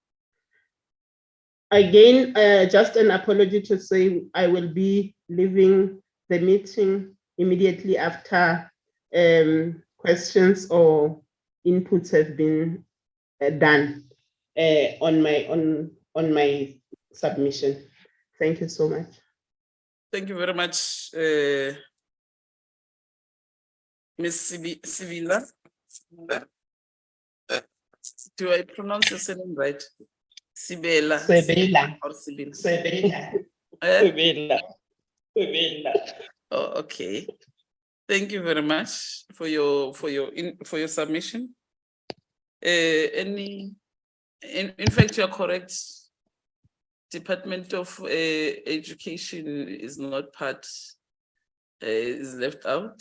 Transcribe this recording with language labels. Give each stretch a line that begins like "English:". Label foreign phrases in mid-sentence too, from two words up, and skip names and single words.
English: Again, just an apology to say I will be leaving the meeting immediately after questions or inputs have been done on my submission. Thank you so much. Thank you very much, Ms. Sibila. Do I pronounce your surname right? Sibela. Sibila. Or Sibila? Sibila. Sibila. Sibila. Oh, okay. Thank you very much for your submission. In fact, you are correct. Department of Education is not part, is left out.